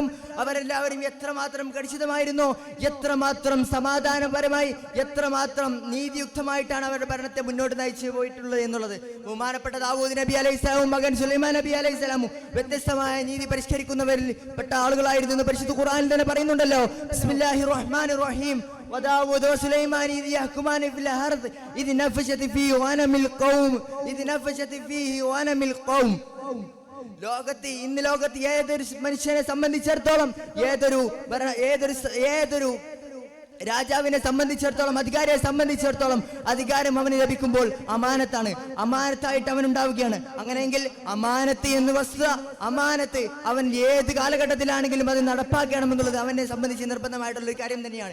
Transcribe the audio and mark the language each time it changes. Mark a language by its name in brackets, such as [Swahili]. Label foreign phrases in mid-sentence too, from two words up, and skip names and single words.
[Malayalam] അവരെല്ലാവരും എത്രമാത്രം കലുഷിതമായിരുന്നു, എത്രമാത്രം സമാധാനപരമായി, എത്രമാത്രം നീതിയുക്തമായിട്ടാണ് അവരുടെ ഭരണത്തെ മുന്നോട്ട് നയിച്ചു പോയിട്ടുള്ളത് എന്നുള്ളത്. ബഹുമാനപ്പെട്ട ദാവൂദ് നബി അലൈഹിസ്സലാമും മകൻ സുലൈമാൻ നബി അലൈഹിസ്സലാമും വ്യത്യസ്തമായ നീതി പരിഷ്കരിക്കുന്നവരിൽ പെട്ട ആളുകളായിരുന്നു എന്ന് പരിശുദ്ധ ഖുർആനിൽ തന്നെ പറയുന്നുണ്ടല്ലോ. [Arabic] بسم الله الرحمن الرحيم. وداود وسليمان إذ يحكمان في الأرض إذ نفشت فيه غنم القوم. [Malayalam] ഇന്ന് ലോകത്ത് ഏതൊരു മനുഷ്യനെ സംബന്ധിച്ചിടത്തോളം, ഏതൊരു രാജാവിനെ സംബന്ധിച്ചിടത്തോളം, അധികാരിയെ സംബന്ധിച്ചിടത്തോളം അധികാരം അവന് ലഭിക്കുമ്പോൾ അമാനത്തായിട്ട് അവൻ ഉണ്ടാവുകയാണ്. അങ്ങനെയെങ്കിൽ അമാനത്ത് എന്ന വസ്തുത, അമാനത്ത് അവൻ ഏത് കാലഘട്ടത്തിലാണെങ്കിലും അത് നടപ്പാക്കണമെന്നുള്ളത് അവനെ സംബന്ധിച്ച് നിർബന്ധമായിട്ടുള്ള ഒരു കാര്യം തന്നെയാണ്.